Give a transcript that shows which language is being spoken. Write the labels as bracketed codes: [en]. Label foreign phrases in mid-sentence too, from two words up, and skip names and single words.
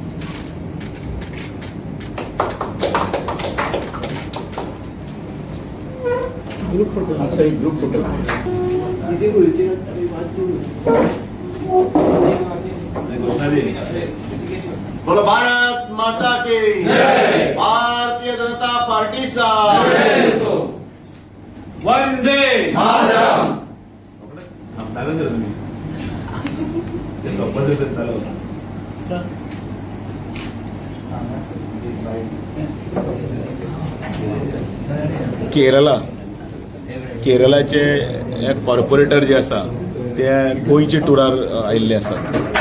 [en] sir group photo [hi] बोलो भारत माता की जय. [mr] भारतीय जनता पार्टीचा वंदे मातरम. थांबता का तुम्ही ते सोपंच येतं त्याला [kok] केरळाचे एक कॉर्पोरेटर जे आसा ते गोंयचे टुरार आयिल्ले आसात.